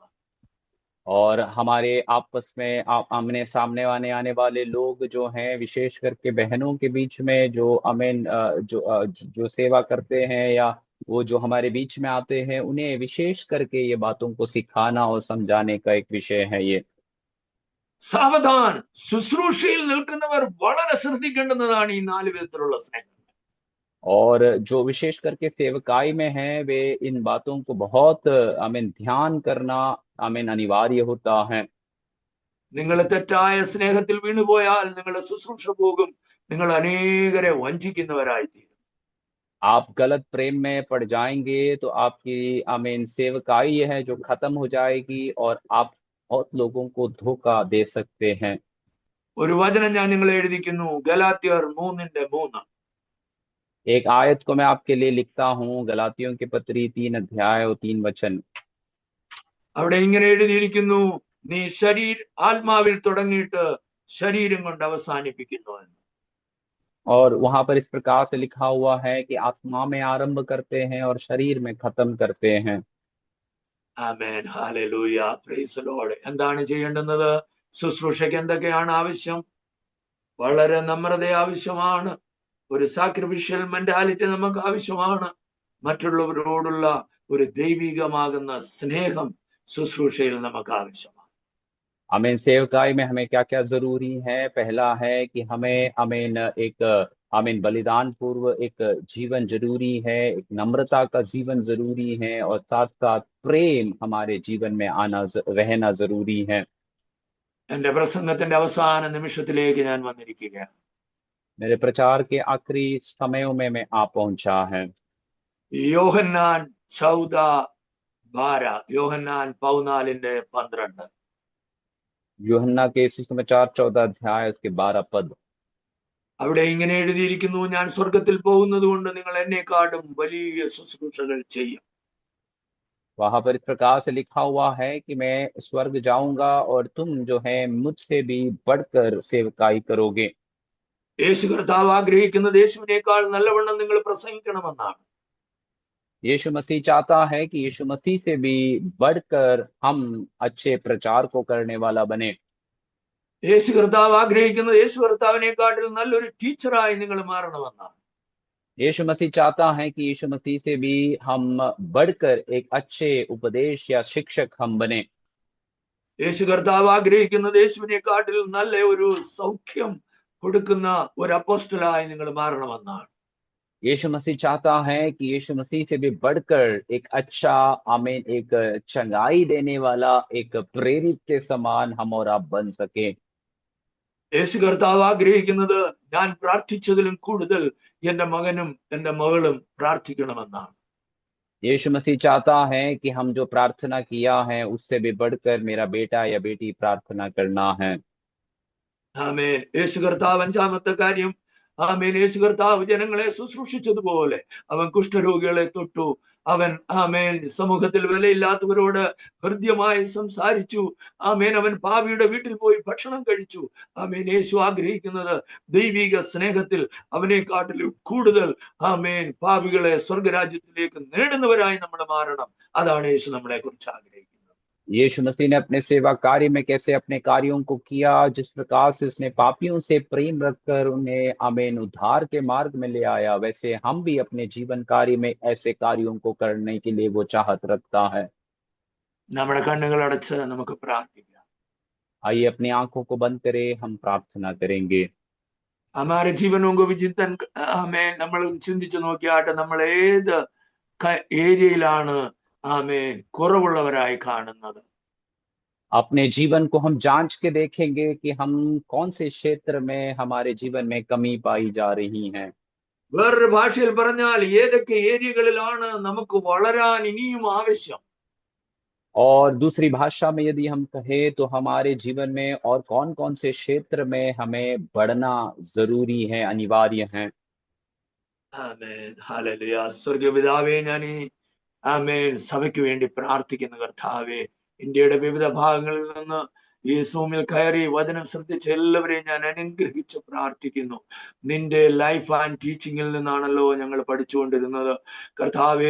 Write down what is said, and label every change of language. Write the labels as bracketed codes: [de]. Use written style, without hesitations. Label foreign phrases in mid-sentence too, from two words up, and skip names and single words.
[hi] और हमारे आपस में आमने सामने आने वाले लोग जो हैं, विशेष करके बहनों के बीच में जो आमीन जो सेवा करते हैं या वो जो हमारे बीच में आते हैं, उन्हें विशेष करके ये बातों को सिखाना और समझाने का एक विषय है ये। [ml] സാവധാൻ. ശുശ്രൂഷയിൽ നിൽക്കുന്നവർ വളരെ ശ്രദ്ധിക്കേണ്ടുന്നതാണ് ഈ 4 വിധത്തിലുള്ള സ്നേഹം. [hi] और जो विशेष करके सेवकाई में है वे इन बातों को बहुत आमीन ध्यान करना आमीन अनिवार्य होता है। [ml] നിങ്ങൾ തെറ്റായ സ്നേഹത്തിൽ വീണുപോയാൽ നിങ്ങളുടെ ശുശ്രൂഷ പോകും. നിങ്ങൾ അനേകരെ വഞ്ചിക്കുന്നവരായിത്തീരും. [hi] आप गलत प्रेम में पड़ जाएंगे तो आपकी आमीन सेवकाई है जो खत्म हो जाएगी और आप बहुत लोगों को धोखा दे सकते हैं। [ml] ഒരു വചനം ഞാൻ നിങ്ങളെ എഴുതിക്കുന്നു, ഗലാത്യർ 3:3. [hi] एक आयत को मैं आपके लिए लिखता हूँ, गलातियों की पत्री 3 अध्याय और 3 वचन। [ml] അവിടെ ഇങ്ങനെ എഴുതിയിരിക്കുന്നു, നീ ആത്മാവിൽ തുടങ്ങിയിട്ട് ശരീരം കൊണ്ട് അവസാനിപ്പിക്കുന്നു എന്ന്. [hi] और वहां पर इस प्रकार से लिखा हुआ है कि आत्मा में आरंभ करते हैं और शरीर में खत्म करते हैं। [ml] ആമേൻ, ഹല്ലേലൂയ, [en] praise the Lord. [ml] എന്താണ് ചെയ്യേണ്ടുന്നത്? ശുശ്രൂഷയ്ക്ക് എന്തൊക്കെയാണ് ആവശ്യം? വളരെ നമ്രത ആവശ്യമാണ്. ഒരു [en] sacrificial mentality [ml] നമുക്ക് ആവശ്യമാണ്. മറ്റുള്ളവരോടുള്ള ഒരു ദൈവികമാകുന്ന സ്നേഹം ശുശ്രൂഷയിൽ നമുക്ക് ആവശ്യമാണ്. [hi] आमीन। सेवकाई में हमें क्या क्या जरूरी है? पहला है कि हमें आमीन एक आमीन बलिदान पूर्व एक जीवन जरूरी है, एक नम्रता का जीवन जरूरी है और साथ साथ प्रेम हमारे जीवन में रहना जरूरी है। [ml] എന്റെ പ്രസംഗത്തിന്റെ അവസാന നിമിഷത്തിലേക്ക് ഞാൻ വന്നിരിക്കുകയാണ്. [hi] मेरे प्रचार के आखिरी समयों में मैं आ पहुंचा है। [ml] യോഹന്നാൻ 14:12, യോഹന്നാൻ 14:12. [hi] यूहन्ना के सुसमाचार 14 अध्याय उसके 12 पद। [ml] അവിടെ ഇങ്ങനെ എഴുതിയിരിക്കുന്നു, ഞാൻ സ്വർഗത്തിൽ പോകുന്നത് കൊണ്ട് നിങ്ങൾ എന്നെക്കാളും വലിയ ശുശ്രൂഷകൾ ചെയ്യും. [hi] वहां पर इस प्रकार से लिखा हुआ है कि मैं स्वर्ग जाऊंगा और तुम जो है मुझसे भी बढ़कर सेवकाई करोगे। [ml] യേശു കർത്താവ് ആഗ്രഹിക്കുന്നത് യേശുവിനേക്കാൾ നല്ലവണ്ണം നിങ്ങൾ പ്രസംഗിക്കണമെന്നാണ്. [hi] यीशु मसीह चाहता है कि यीशु मसीह से भी बढ़कर हम अच्छे प्रचार को करने वाला बने। [ml] യേശു കർത്താവ് ആഗ്രഹിക്കുന്നത് യേശു കർത്താവിനേക്കാട്ടിൽ നല്ലൊരു ടീച്ചറായി നിങ്ങൾ മാറണമെന്നാണ്. [hi] यीशु मसीह चाहता है कि यीशु मसीह से भी हम बढ़कर एक अच्छे उपदेश या शिक्षक हम बने। [ml] യേശു കർത്താവ് ആഗ്രഹിക്കുന്നത് യേശുവിനേക്കാട്ടിൽ നല്ല ഒരു സൗഖ്യം കൊടുക്കുന്ന ഒരു അപ്പോസ്റ്റലായി നിങ്ങൾ മാറണമെന്നാണ്. [hi] यीशु मसीह चाहता है कि यीशु मसीह से भी बढ़कर एक अच्छा आमीन एक चंगाई देने वाला एक प्रेरित के समान हम और आप बन सके। [ml] യേശു കർത്താവ് ആഗ്രഹിക്കുന്നത് ഞാൻ പ്രാർത്ഥിച്ചതിലും കൂടുതൽ എന്റെ മകനും എന്റെ മകളും പ്രാർത്ഥിക്കണമെന്നാണ്. [hi] यीशु मसीह चाहता है कि हम जो प्रार्थना किया है उससे भी बढ़कर मेरा बेटा या बेटी प्रार्थना करना है। [ml] ആമേൻ. യേശു കർത്താവ് അഞ്ചാമത്തെ കാര്യം, ആമേൻ, യേശു കർത്താവ് ജനങ്ങളെ ശുശ്രൂഷിച്ചതുപോലെ അവൻ കുഷ്ഠരോഗികളെ തൊട്ടു. അവൻ ആമേൻ സമൂഹത്തിൽ വിലയില്ലാത്തവരോട് ഹൃദ്യമായി സംസാരിച്ചു. ആമേൻ, അവൻ പാപിയുടെ വീട്ടിൽ പോയി ഭക്ഷണം കഴിച്ചു. ആമേൻ, യേശു ആഗ്രഹിക്കുന്നത് ദൈവിക സ്നേഹത്തിൽ അവനെക്കാട്ടിലും കൂടുതൽ ആമേൻ പാപികളെ സ്വർഗരാജ്യത്തിലേക്ക് നേടുന്നവരായി നമ്മൾ മാറണം. അതാണ് യേശു നമ്മളെ കുറിച്ച് ആഗ്രഹിക്കുന്നത്. [hi] यीशु मसीह ने अपने सेवा कार्य में कैसे अपने कार्यों को किया, जिस प्रकार से उसने पापियों से प्रेम रखकर उन्हें आमीन उद्धार के मार्ग में ले आया, वैसे हम भी अपने जीवन कार्य में ऐसे कार्यों को करने के लिए वो चाहत रखता है। [ml] നമ്മുടെ കണ്ണുകൾ അടച്ച് നമുക്ക് പ്രാർത്ഥിക്കാം. [hi] आइए अपनी आंखों को बंद करें, हम प्रार्थना करेंगे। हमारे जीवनों को भी चिंतन [ml] ആമേൻ നമ്മൾ ചിന്തിച്ചു നോക്കിയാട്ടെ, നമ്മൾ ഏത് ഏരിയയിലാണ് ആമേൻ കുറവുള്ളവരായി കാണുന്നത്. [hi] अपने जीवन को हम जांच के देखेंगे कि हम कौन से क्षेत्र में हमारे जीवन में कमी पाई जा रही है। [ml] വേറൊരു ഭാഷയിൽ പറഞ്ഞാൽ ഏതൊക്കെ ഏരിയകളിലാണ് നമുക്ക് വളരാൻ ഇനിയും ആവശ്യം. [hi] और दूसरी भाषा में यदि हम कहें तो हमारे जीवन में और कौन कौन से क्षेत्र में हमें बढ़ना जरूरी है, अनिवार्य है। [ml] ആമേൻ, ഹല്ലേലൂയ. സ്വർഗ്ഗീയ പിതാവേ, ഞാൻ ആമേൻ സഭയ്ക്ക് വേണ്ടി പ്രാർത്ഥിക്കുന്ന കർത്താവേ, ഇന്ത്യയുടെ വിവിധ ഭാഗങ്ങളിൽ നിന്ന് ഈ സൂമിൽ കയറി വചനം ശ്രദ്ധിച്ച എല്ലാവരെയും ഞാൻ അനുഗ്രഹിച്ച് പ്രാർത്ഥിക്കുന്നു. നിന്റെ [en] life and teaching [ml] നിന്നാണല്ലോ ഞങ്ങൾ പഠിച്ചുകൊണ്ടിരുന്നത് കർത്താവേ.